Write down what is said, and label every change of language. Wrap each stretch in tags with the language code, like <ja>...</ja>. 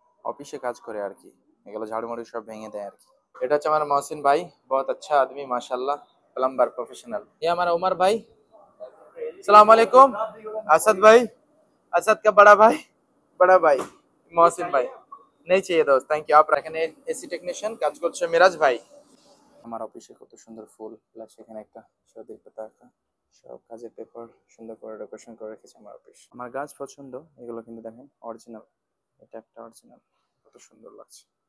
<bn>অফিসে কাজ করে আর কি, এগুলো ঝাড়ু মাড়ু সব ভেঙে দেয় আর কি। এটা হচ্ছে আমার মহসিন ভাই,</bn> <hi>बहुत अच्छा आदमी माशाल्लाह, प्लम्बर प्रोफेशनल। ये हमारा उमर भाई, सलाम वालेकुम। असद भाई, असद का बड़ा भाई, बड़ा भाई মহসিন ভাই।</hi> <bn>নেই</bn> <hi>चाहिए दोस्त,</hi> <bn>থ্যাংক ইউ। আপনার এখানে এসি টেকনিশিয়ান কাজ করছে মিরাজ ভাই। আমার অফিসে কত সুন্দর ফুল, প্লাস এখানে একটা সৌদির পতাকা, সব কাজের পেপার সুন্দর করে ডেকোরেশন করে রেখেছে আমার অফিস। আমার গাছ পছন্দ এগুলো, কিন্তু দেখেন অরিজিনাল, এটা একটা অরিজিনাল, কত সুন্দর লাগছে।</bn>